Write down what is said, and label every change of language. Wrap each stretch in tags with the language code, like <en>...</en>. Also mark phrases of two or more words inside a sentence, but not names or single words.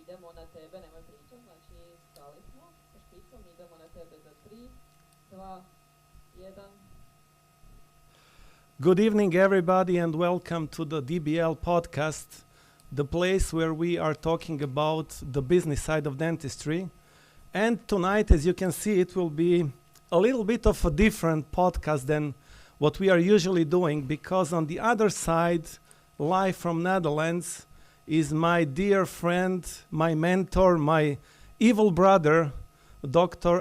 <hr>na tebe, nemoj pričat, znači stali smo sa špicom, idemo na tebe za 3, 2, 1.</hr> <en>Good evening, everybody, and welcome to the DBL podcast, the place where we are talking about the business side of dentistry. And tonight, as you can see, it will be a little bit of a different podcast than what we are usually doing, because on the other side, live from Netherlands, is my dear friend, my mentor, my evil brother, Dr.</en>